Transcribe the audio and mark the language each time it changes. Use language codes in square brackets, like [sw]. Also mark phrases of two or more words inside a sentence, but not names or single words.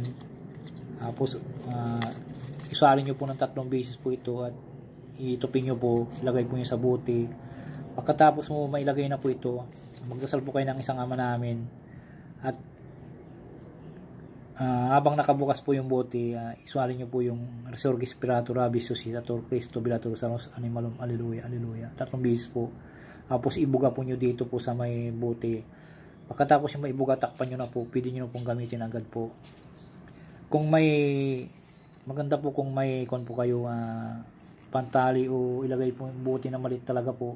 [tl] Tapos isalin nyo po ng 3 beses po ito at itupin nyo po, ilagay po nyo sa bote. Pagkatapos mo mailagay na po ito, magdasal po kayo ng isang Ama namin. At habang nakabukas po yung bote, isualin nyo po yung [la] Resurgis Spiratus Rabis Suscitator Cristo Vilator Sanos Animalum, Alleluia, Alleluia. [tl] 3 beses po. Tapos ibuga po nyo dito po sa may bote. Pagkatapos yung maibuga, takpan nyo na po. Pwede nyo na pong gamitin agad po. Kung may, maganda po kung may kon po kayo pantali o ilagay po yung bote na malit talaga po.